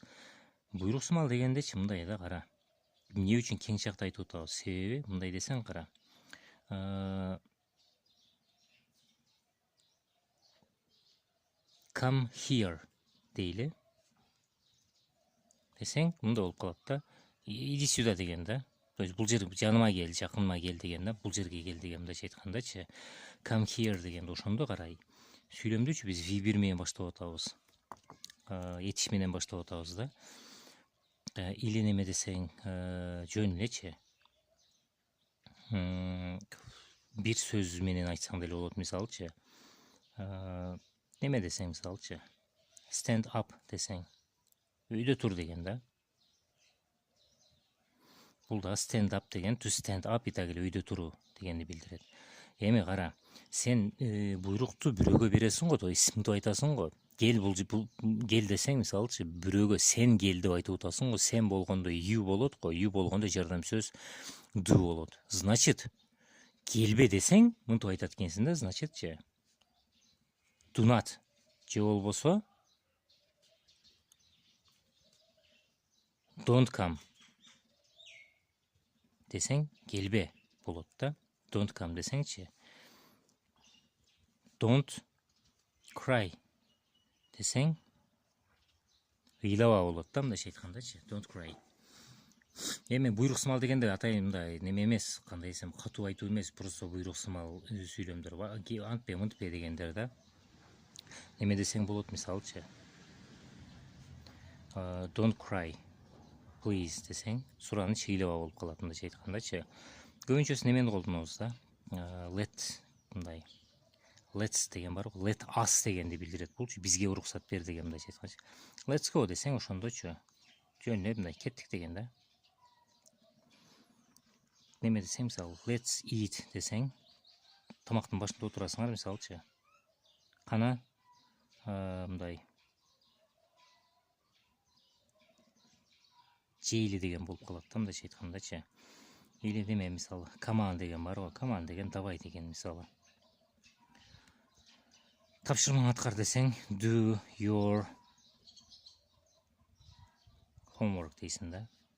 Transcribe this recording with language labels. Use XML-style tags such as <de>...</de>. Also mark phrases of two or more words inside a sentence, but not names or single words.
<ky>Буйруксымал дегендечи мындай да, кара. Эмне үчүн кең чакта айтып атабыз? Себеби мындай десең, кара.</ky> <en>Come here дейли.</en> <ky>Десең, мындай болуп калат да.</ky> <ru>Иди сюда</ru> <ky>деген да.</ky> <ru>То есть</ru> <ky>бул жер жаныма кел, жакыныма кел деген да, бул жерге кел деген мындайча айткандачы.</ky> <en>Come here</en> <ky>дегенде ошондо карай. Сүйлөмдүчү биз V1 менен баштап атабыз. Этиш менен баштап атабыз да. Или неме десең, жөн элечи. Бир сөз менен айтсаң деле болот, мисалчы. Неме десең, мисалчы.</ky> <en>Stand up десең.</en> <ky>Үйдө тур деген да. Бул да</ky> <en>stand up</en> <ky>деген,</ky> <en>to stand up</en> <ky>итак эле үйдө туруу дегенди билдирет. Эми кара, сен буйрукту бирөөгө бересиң го,</ky> <ru>то есть</ru> <ky>мынтип айтасың го. Кел кел десең, мисалчы, бирөөгө сен кел деп айтып атасың го. Сен болгондо you болот го, you болгондо жардам сөз do болот. Значит, келбе десең, мынтип айтат экенсиң да, значитчи.</ky> <en>Do not.</en> <ky>Же болбосо</ky> <en>don't come.</en> <ky>Десең, келбе болот да.</ky> <en>Don't come</en> <ky>десеңчи.</ky> <en>Don't cry</en> <ky>десең, ыйлаба болот да, мындайча айткандачы.</ky> <en>Don't cry.</en> <ky>Эми буйруксымал дегенде атайын мындай неме эмес, кандай десем, катуу айтуу эмес, просто буйруксымал сүйлөмдөр. Антпе, мынтпе дегендер да. Неме десең болот, мисалчы.</ky> <en>Don't cry.</en> <ky>Please десең, сураныч ыйлаба болуп калат, мындайча айткандачы. Көбүнчөсү немени колдонобуз да. Let мындай. Let's деген бар го.</ky> <en>Let us</en> <ky>дегенди билдирет болчу. Бизге уруксат бер деген мындайча айтканчы.</ky> <en>Let's go</en> <ky>десең ошондочу. Жөн эле мындай кеттик деген да. Неме десең, мисалы,</ky> <en>let's eat</en> <ky>десең, тамактын башында отурасыңар, мисалчы. Кана мындай жейли деген болуп калат да, мындайча айткандачы. Или неме, мисалы,</ky> <en>come on</en> <ky>деген бар го.</ky> <en>Come on</en> <ky>деген давай деген, мисалы. Тапшырманы аткар десең,</ky> <en>do your homework</en> <ky>дейсиң да.</ky>